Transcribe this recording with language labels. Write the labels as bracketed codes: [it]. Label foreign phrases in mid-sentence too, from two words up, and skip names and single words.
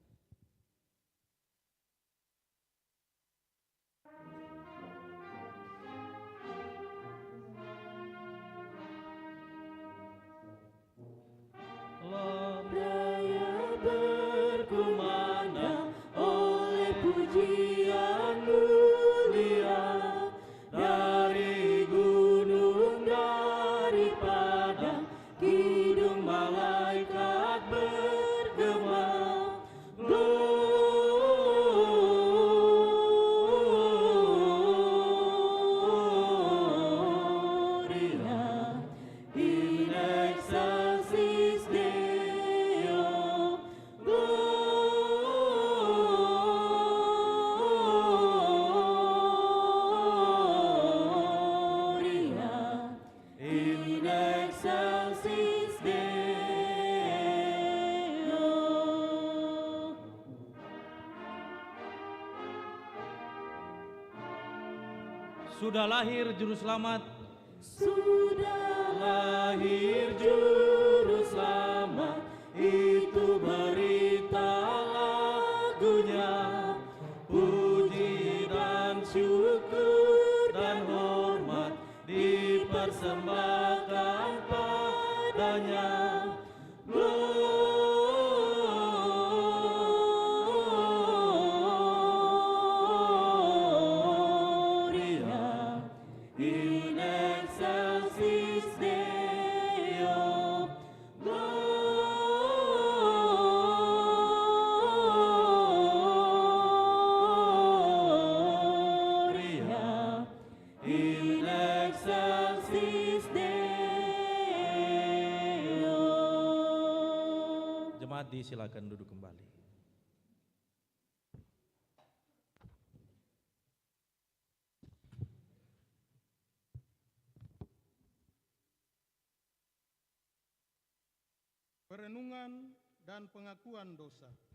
[id] Raya berkumandang oleh pujian mulia dari gunung, dari padang, kidung malaikat bergema. [la] Gloria in excelsis Deo. Gloria in excelsis Deo. [id] Sudah lahir Juru Selamat, Sudah lahir Juru Selamat, itu berita lagunya. Puji dan syukur dan hormat dipersembahkan padanya. [la] Gloria in excelsis Deo. Gloria in excelsis Deo. [id] jemaat disilakan duduk kembali. Perenungan dan pengakuan dosa.